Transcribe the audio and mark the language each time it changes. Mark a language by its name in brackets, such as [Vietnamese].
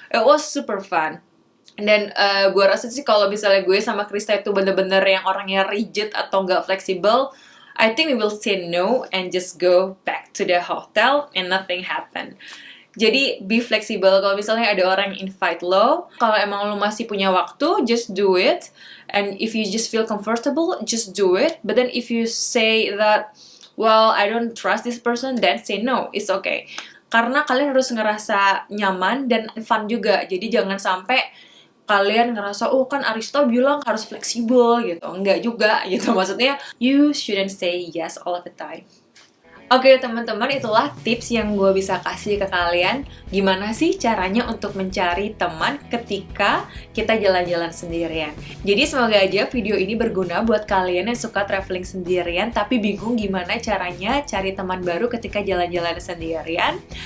[English] It was super fun. [Indonesian] Dan gue rasa sih kalau misalnya gue sama Krista itu bener-bener yang orangnya rigid atau nggak fleksibel, [English] I think we will say no and just go back to the hotel and nothing happen. [Indonesian] Jadi [English] be flexible. [Indonesian] Kalau misalnya ada orang yang invite lo, kalau emang lo masih punya waktu, [English] just do it. And if you just feel comfortable, just do it. But then if you say that, well, I don't trust this person, then say no, it's okay. [Indonesian] Karena kalian harus ngerasa nyaman dan fun juga. Jadi jangan sampai kalian ngerasa, oh kan Arista bilang harus fleksibel gitu. Enggak juga gitu. Maksudnya, [English] you shouldn't say yes all of the time. [Indonesian] Oke teman-teman, itulah tips yang gue bisa kasih ke kalian. Gimana sih caranya untuk mencari teman ketika kita jalan-jalan sendirian. Jadi semoga aja video ini berguna buat kalian yang suka traveling sendirian tapi bingung gimana caranya cari teman baru ketika jalan-jalan sendirian.